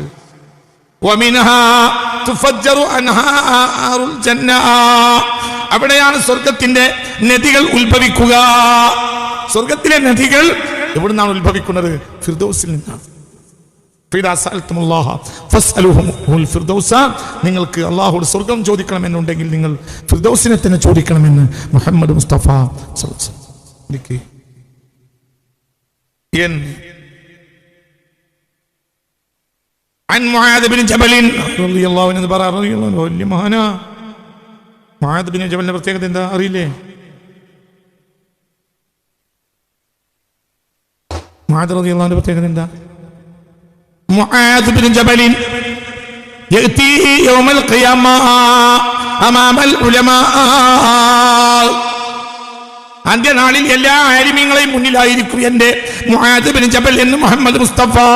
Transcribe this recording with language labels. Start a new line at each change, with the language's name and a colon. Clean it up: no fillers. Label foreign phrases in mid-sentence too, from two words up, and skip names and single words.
Arabic: ومنها تفجر أنهار الجنة,
Malayalam: അവിടെയാണ് സ്വർഗ്ഗത്തിന്റെ നദികൾ ഉത്ഭവിക്കുക. സ്വർഗ്ഗത്തിലെ നദികൾ എവിടുന്നാണ് ഉത്ഭവിക്കുന്നത്? ഫിർദൗസിൽ നിന്നാണ്. നിങ്ങൾക്ക് അല്ലാഹുവോട് സ്വർഗ്ഗം ചോദിക്കണമെന്നുണ്ടെങ്കിൽ നിങ്ങൾ ഫിർദൗസിനെ തന്നെ ചോദിക്കണമെന്ന് മുഹമ്മദ് മുസ്തഫ
Arabic: عن معاذ بن جبل رضي الله عنه
Malayalam: വലിയ മഹാനാ. മുആദ് ബിൻ ജബലിന്റെ പ്രത്യേകത എന്താ അറിയില്ലേ? മുആദ്
Arabic: رضي الله عنه
Malayalam: പ്രത്യേകത എന്താ? മുആദ് ബിൻ ജബൽ
Arabic: يأتي يوم القيامة أمام العلماء,
Malayalam: അന്ത്യനാളിൽ എല്ലാ ആലിമീങ്ങളെയും മുന്നിലായിരിക്കും എന്റെ മുആദ് ബിൻ ജബൽ എന്ന് മുഹമ്മദ് മുസ്തഫ.